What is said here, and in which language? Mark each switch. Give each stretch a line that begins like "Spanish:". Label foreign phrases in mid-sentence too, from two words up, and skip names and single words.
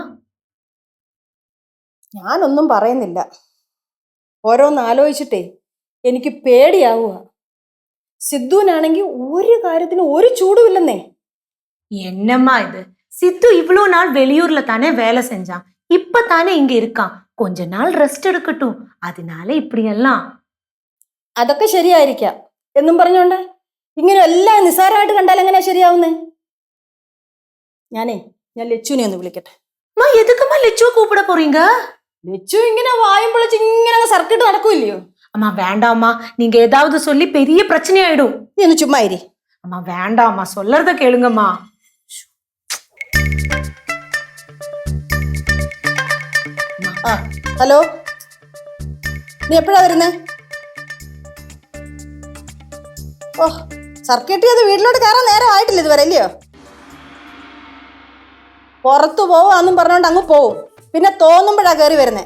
Malayalam: ഞാനൊന്നും പറയുന്നില്ല. ഓരോന്ന് ആലോചിച്ചിട്ടേ എനിക്ക് പേടിയാവുക. സിദ്ധുവിനാണെങ്കിൽ ഒരു കാര്യത്തിന് ഒരു ചൂടുമില്ലെന്നേ.
Tamil: என்னம்மா இது? சித்து இவ்வளோ நாள் வெளியூர்ல தானே வேலை செஞ்சான், இப்ப தானே இங்க இருக்கான். கொஞ்ச நாள் ரெஸ்ட் எடுக்கட்டும், அதனால இப்படியெல்லாம்.
Malayalam: അതൊക്കെ ശരിയായിരിക്കാം എന്നും പറഞ്ഞോണ്ട് ഇങ്ങനെ എല്ലാം നിസ്സാരമായിട്ട് കണ്ടാൽ എങ്ങനെയാ ശരിയാവുന്നേ? ഞാൻ ലച്ചുവിനെ ഒന്ന് വിളിക്കട്ടെ.
Tamil: அம்மா எதுக்குமா லெச்சுவை கூப்பிட போறீங்க?
Malayalam: ലച്ചു ഇങ്ങനെ വായും പൊളിച്ച് ഇങ്ങനെ സർക്കിട്ട് നടക്കൂല്ലയോ?
Tamil: அம்மா வேண்டாம்மா, நீங்க ஏதாவது சொல்லி பெரிய பிரச்சனை ஆயிடும்.
Malayalam: നീ ഒന്ന് ചുമ്മാ ഇരി.
Tamil: அம்மா வேண்டாம்மா, சொல்லறத கேளுங்கம்மா.
Malayalam: ആ ഹലോ, നീ എപ്പോഴാ വരുന്നേ? ഓ, സർക്കിട്ട് ചെയ്ത് വീട്ടിലോട്ട് കയറാൻ നേരം ആയിട്ടില്ല ഇതുവരെ, അല്ലയോ? പുറത്തു പോവാന്നും പറഞ്ഞോണ്ട് അങ്ങ് പോവും, പിന്നെ തോന്നുമ്പോഴാ കയറി വരുന്നേ.